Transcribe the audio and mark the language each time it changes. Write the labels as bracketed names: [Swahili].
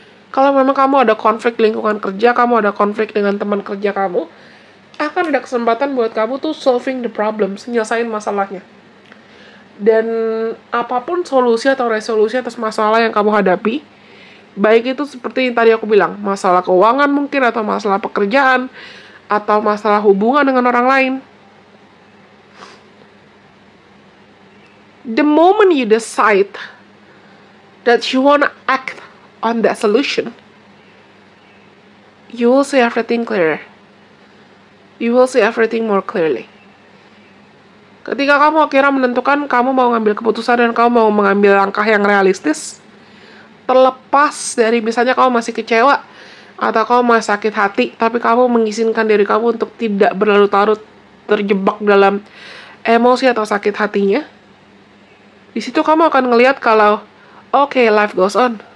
[Indonesian] Kalau memang kamu ada konflik lingkungan kerja, kamu ada konflik dengan teman kerja kamu, akan ada kesempatan buat kamu tuh [English] solving the problems, [Indonesian] nyelesain masalahnya. Dan apapun solusi atau resolusi atas masalah yang kamu hadapi, baik itu seperti yang tadi aku bilang, masalah keuangan mungkin, atau masalah pekerjaan, atau masalah hubungan dengan orang lain. [English] The moment you decide that you wanna act on that solution, you will see everything clearer. You will see everything more clearly. [Indonesian] Ketika kamu akhirnya menentukan kamu mau ngambil keputusan dan kamu mau mengambil langkah yang realistis, terlepas dari misalnya kamu masih kecewa atau kamu masih sakit hati, tapi kamu mengizinkan diri kamu untuk tidak berlarut-larut terjebak dalam emosi atau sakit hatinya, di situ kamu akan ngelihat kalau [English] okay, life goes on.